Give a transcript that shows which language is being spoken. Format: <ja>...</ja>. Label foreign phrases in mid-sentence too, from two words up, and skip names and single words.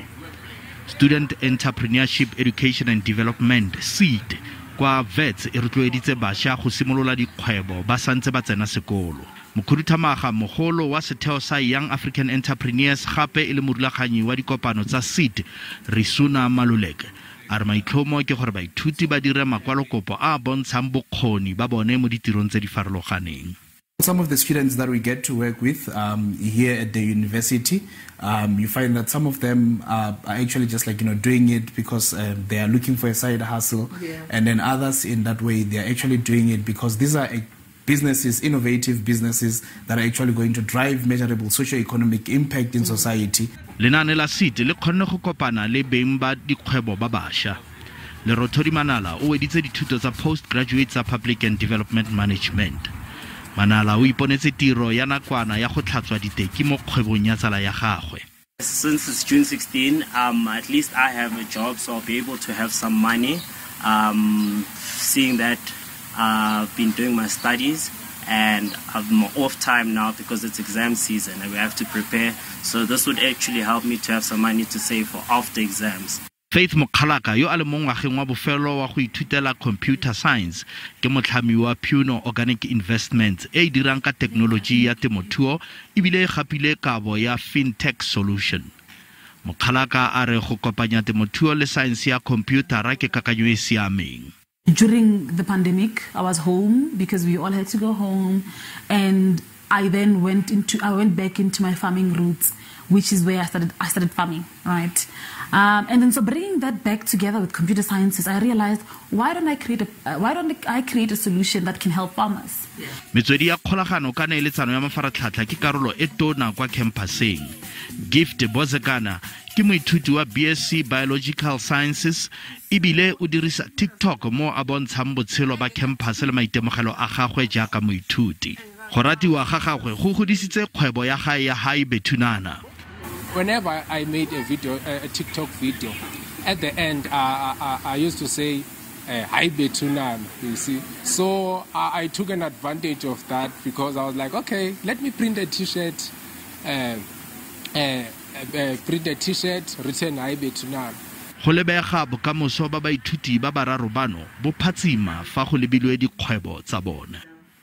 <tn>Student Entrepreneurship Education and Development SEED kwa Wits e rotloeditse basha go simolola dikgwebo ba santse ba tsena sekolo. Mokhuduthamaga mogolo wa setheo sa Young African Entrepreneurs gape e le morulaganyi wa dikopano tsa SEED Risuna Maluleke a re maitlhomo ke gore baithuti ba dire makwalokopo a bontshang bokgoni ba bone mo ditirong tse di farologaneng.</tn> <en>Some of the students that we get to work with here at the Unibesithing, you find that some of them are actually just like, doing it because they are looking for a side hustle. Yeah. And then others in that way, they are actually doing it because these are businesses, innovative businesses that are actually going to drive measurable socio-economic impact in society.</en> <tn>Lenaane la SEED le kgonne go kopana le beng ba dikgwebo ba basha. Lerothodi Manala o editse dithuto tsa postgraduate tsa Public and Development Management. Manala o iponetse tiro ya nakwana ya go tlhatswa diteki mo kgwebong ya tsala ya gagwe.</tn> <en>Since it's June 16, at least I have a job, so I'll be able to have some money. Seeing that I've been doing my studies and I'm off time now because it's exam season and we have to prepare. So this would actually help me to have some money to save for after exams.</en> <tn>Faith Mokhalaka yo a le mo ngwageng wa bofelo wa go ithutela</tn> <en>computer science</en> <tn>ke motlhami wa Puno Organic Investments e dirang ka technology ya temothuo ebile gapile kabo ya</tn> <en>fintech solution.</en> <tn>Mokhalaka a re go kopanya temothuo le science ya computer ra ke kakanyo e siameng.</tn> <en>During the pandemic, I was home because we all had to go home, and I then went back into my farming roots, which is where I started farming, right? And then so bringing that back together with computer sciences, I realized why don't I create a solution that can help farmers?</en> <tn>Metswedi ya kgolagano ka neeletsano ya mafaratlhatlha ke karolo e tona kwa campuseng. Gift Bozekana ke moithuti wa BSc Biological Sciences ebile o dirisa TikTok mo a bontshang botshelo ba campus le maitemogelo a gagwe jaaka moithuti. Go ratiwa ga gagwe go godisitse kgwebo ya gae ya Baithuti.</tn> <en>Whenever I made a video, a TikTok video, at the end I used to say hi Baithuti, you see. So I took an advantage of that because I was like, okay, let me print a t-shirt, written hi Baithuti.</en> <tn>Go lebega bokamoso ba baithuti ba bararo bano bo phatsima fa go lebilwe dikgwebo tsa bona.</tn>